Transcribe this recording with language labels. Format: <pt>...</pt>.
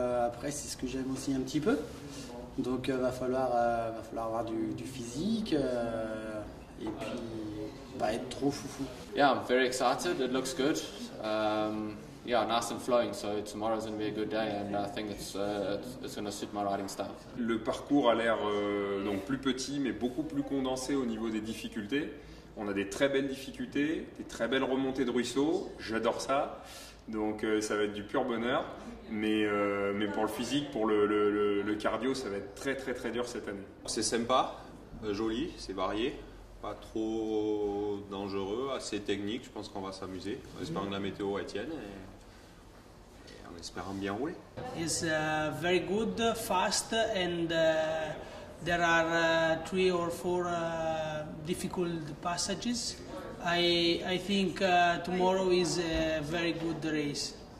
<fr>Après, c'est ce que j'aime aussi un petit peu. Donc, va falloir avoir du physique et puis pas être trop foufou.</fr> <en>Yeah, I'm very excited. It looks good. Yeah, nice and flowing. So tomorrow's going to be a good day, and I think it's going to suit my riding style.</en> <fr>Le parcours a l'air donc plus petit, mais beaucoup plus condensé au niveau des difficultés. On a des très belles difficultés, des très belles remontées de ruisseaux. J'adore ça. Donc ça va être du pur bonheur. Mais pour le physique, pour le cardio, ça va être très très très dur cette année. C'est sympa, joli, c'est varié. Pas trop dangereux, assez technique, je pense qu'on va s'amuser. En espérant que la météo tienne et en espérant bien rouler.</fr> <en>It's very good, fast, and there are 3 or 4 difficult passages. I think tomorrow is a very good race.</en>